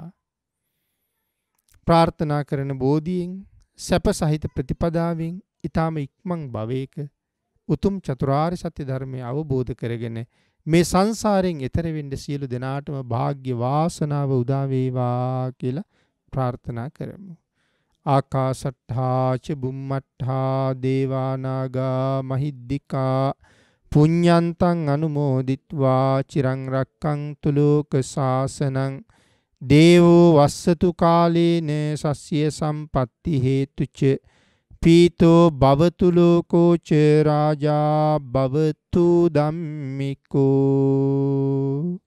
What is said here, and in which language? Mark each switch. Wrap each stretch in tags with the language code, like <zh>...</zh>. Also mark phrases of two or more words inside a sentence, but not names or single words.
<si>ප්‍රාර්ථනා කරන බෝධියෙන් සැප සහිත ප්‍රතිපදාවෙන් ඊටම ඉක්මන් භවයක උතුම් චතුරාර්ය සත්‍ය ධර්මය අවබෝධ කරගෙන මේ සංසාරයෙන් එතර වෙන්න සියලු දෙනාටම වාග්ය වාසනාව උදා වේවා කියලා ප්‍රාර්ථනා කරමු.</si> <pi>ආකාසට්ඨා ච බුම්මට්ඨා දේවානාගා මහිද්దికා පුඤ්ඤන්තං අනුමෝදිත්වා චිරං රක්ඛන්තු ලෝක සාසනං දේවෝ වස්සතු කාලේන සස්ය සම්පatti හේතුච පීතෝ භවතු ලෝකෝ ච රාජා භවතු ධම්මිකෝ.</pi>